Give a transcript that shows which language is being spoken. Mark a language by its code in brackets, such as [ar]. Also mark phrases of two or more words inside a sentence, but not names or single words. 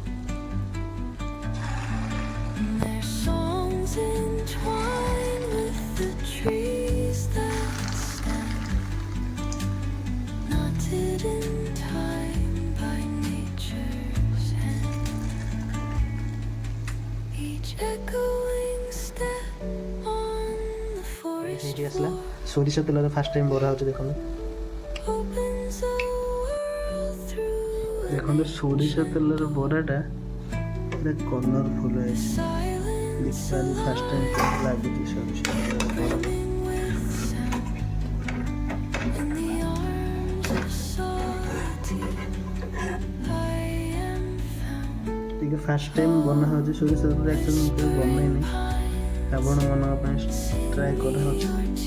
[en] And their songs entwine with the trees that stand, knotted in time by nature's hand. Each echoing step on the forest [or] ଏଇଠି ଆସିଲା [en] floor [or] ସୋରିଷ ତେଲରେ [en] first time [or] ବରା ହେଉଛି ଦେଖନ୍ତୁ [en] opens a world through [or] ଦେଖନ୍ତୁ ସୋରିଷ ତେଲର ବରାଟା ପୁରା କଲରଫୁଲ୍ ହେଇଛି [en] silence, [or] ଦେଖିପାରି [en] first time [or] ଲାଗୁଛି ସୋରିଷ ତେଲର ବରା [en] living with sound in the arms of solitude. I am found. [or] ଟିକେ [en] first time [or] ବନା ହେଉଛି ସୋରିଷ ତେଲରେ ଆକ୍ଚୁଆଲି ମୁଁ କେବେ ବନେଇନି ଆପଣମାନଙ୍କ ପାଇଁ ଟ୍ରାଏ କରାହେଉଛି